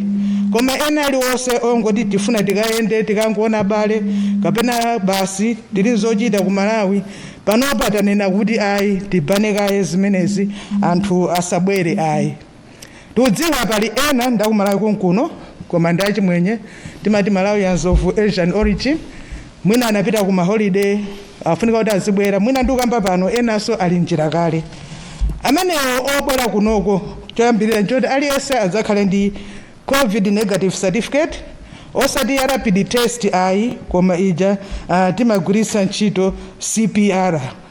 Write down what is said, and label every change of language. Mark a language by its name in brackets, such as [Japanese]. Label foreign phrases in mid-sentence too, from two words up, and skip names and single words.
[Nyanja] Koma ena aliwonse ongoti tifuna tikayende tikangoona bale kapena basi tili zochita ku Malawi, panopa tanena kuti ayi tibane kaye zimenezi anthu asabwere ayi. Tudziwa pali ena ndaku Malawi kunkuno koma ndachi mwenye timati [English] Malawians of Asian origin, [Nyanja] mwina anapita ku holiday afunika kuti azibwera, mwina ndikamba pano enanso ali njira kale. Amenewo obwera kunoko choyambirira njoti aliyense adzakhale ndi [English] COVID negative certificate, [Nyanja] osati ya [English] rapid test [Nyanja] ayi, koma ija timagwiritsa ntchito CPR.